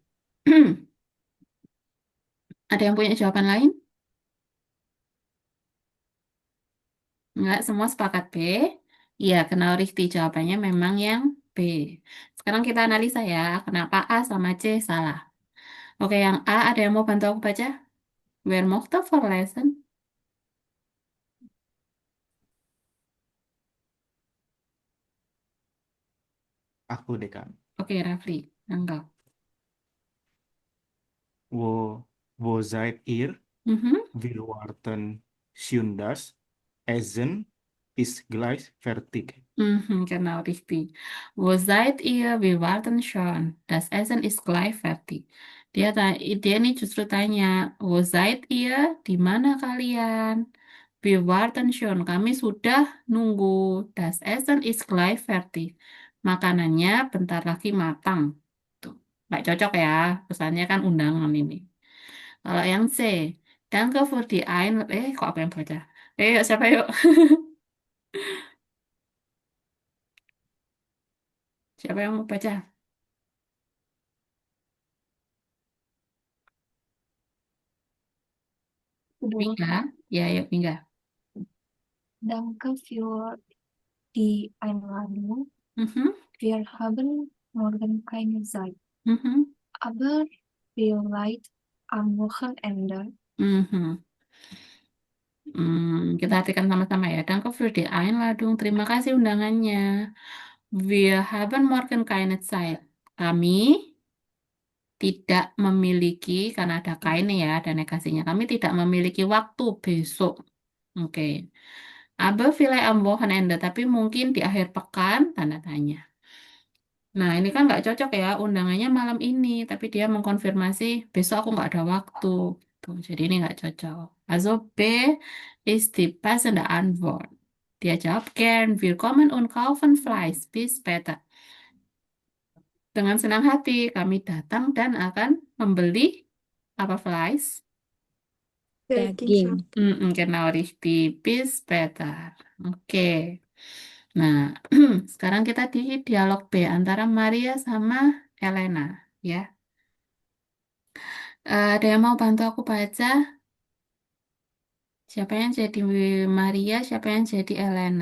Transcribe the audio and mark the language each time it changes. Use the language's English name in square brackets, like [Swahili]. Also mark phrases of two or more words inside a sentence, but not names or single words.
[Indonesian] Ada yang punya jawaban lain? Enggak, semua sepakat B. Iya, kenal Rifti jawabannya memang yang B. Sekarang kita analisa ya, kenapa A sama C salah. Oke, yang A ada yang mau bantu aku baca? [German] Wer möchte vorlesen? [Indonesian] Aku deh Kak. Oke, Rafli, enggak. [German] Wo, wo seid ihr? Mhm. Wir warten schon das Essen ist gleich fertig. Genau, richtig. Wo seid ihr? Wir warten schon. Das Essen ist gleich fertig. [Indonesian] Dia ini justru tanya, [German] wo seid ihr? [Indonesian] Di mana kalian? [German] Wir warten schon. [Indonesian] Kami sudah nunggu. [German] Das Essen ist gleich fertig. [Indonesian] Makanannya bentar lagi matang. Tuh, nggak cocok ya. Pesannya kan undangan ini. Kalau yang C, [German] Danke für die [Indonesian] kok apa yang baca? Yuk, siapa yuk? Siapa yang mau baca? Kedua, Mingga? Ya, yuk Mingga. [German] danke für die Einladung. Mhm, Wir haben morgen keine Zeit, mhm, aber vielleicht am Wochenende. mhm. [Indonesian] Kita artikan sama-sama ya. [German] Danke für die Einladung. [Indonesian] Terima kasih undangannya. [German] Wir haben morgen keine Zeit. [Indonesian] Kami tidak memiliki, karena ada kain ya, ada negasinya. Kami tidak memiliki waktu besok. Oke. [German] Aber vielleicht am Wochenende, [Indonesian] tapi mungkin di akhir pekan, tanda tanya. Nah, ini kan nggak cocok ya, undangannya malam ini, tapi dia mengkonfirmasi besok aku nggak ada waktu. Tuh, jadi ini nggak cocok. [German] Also B [English] is the [German] passende Antwort. [Indonesian] Dia jawab, [German] gern, wir kommen und kaufen Fleisch bis später. [Indonesian] Dengan senang hati kami datang dan akan membeli apa Fleisch? Daging Daging. sapi. [German] Genau richtig, bis später. [Indonesian] Oke. Nah, sekarang kita di dialog B antara Maria sama Elena, ya. Ada yang mau bantu aku baca? Siapa yang jadi Maria, siapa yang jadi Elena?